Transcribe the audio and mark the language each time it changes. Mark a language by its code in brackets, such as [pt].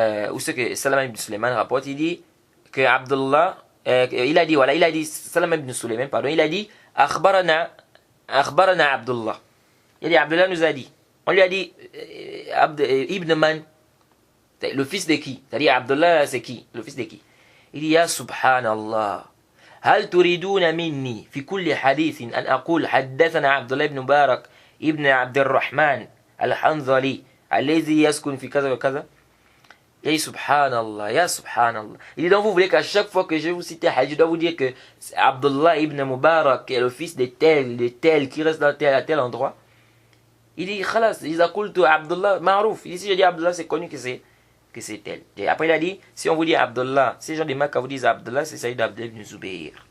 [fr] Ou ce que Salam ibn Sulaiman rapporte, il dit que Abdullah, il a dit, Salam ibn Sulaiman, pardon, il a dit, [ar] Akhbarana Abdullah. [fr] Il a dit, Abdullah nous a dit. On lui a dit, [ar] Ibn Man, [fr] le fils de qui? C'est-à-dire, Abdullah, c'est qui? Le fils de qui? Il dit, Ya Subhanallah. [ar] هل تريدون مني في كل حديث أن أقول حدثنا عبد الله بن مبارك ابن عبد الرحمن الحنظلي الذي يسكن في كذا وكذا. [fr] Et subhanallah, ya subhanallah. Il dit donc vous voulez qu'à chaque fois que je vous cite un hadith, je dois vous dire que c'est Abdullah ibn Mubarak est le fils de tel qui reste dans tel endroit. Il dit khalas, [ar] إذا قلت Abdullah معروف. [fr] Il dit si je dis Abdullah c'est connu que c'est tel. Et après il a dit, si on vous dit Abdullah, si les gens de Makkah vous disent Abdullah, c'est s'agit d'Abdullah ibn Zubayr.